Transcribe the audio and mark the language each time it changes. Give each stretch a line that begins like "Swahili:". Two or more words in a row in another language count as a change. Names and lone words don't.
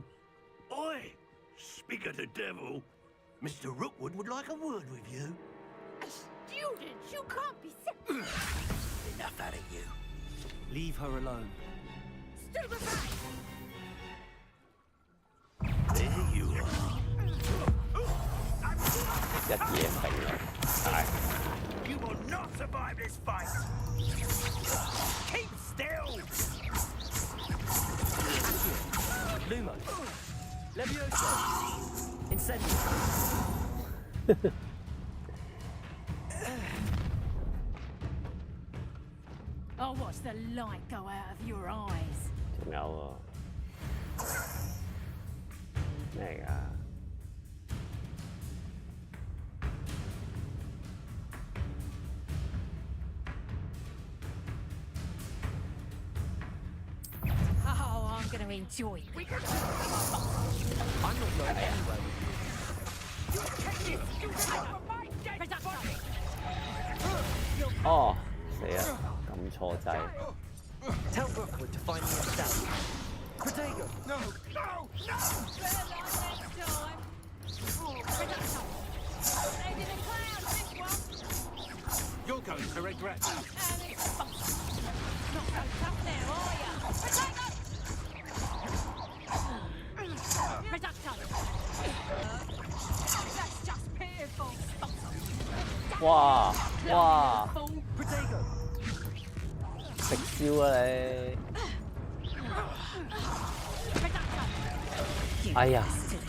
English: Oi! Speak of the devil. Mr. Rookwood would like a word with you. A student? You can't be Enough out of you. Leave her alone. Stupefy! There you are.
Cantonese: 一嘢揈落，大。
English: You will not survive this fight. Keep still. Lumo. Levioso. Incendio. I'll watch the light go out of your eyes.
Cantonese: 仲有喎，咩嚟㗎？
English: Oh, I'm going to enjoy this. I'm not going anywhere with you.
Cantonese: 哦，死啦！撳錯掣。
English: Tell Rookwood to find me a cell. Protego. No! You're going to regret that. That's just pitiful. 哇哇！ Protego.
Cantonese: 食蕉啊你！哎呀，頂！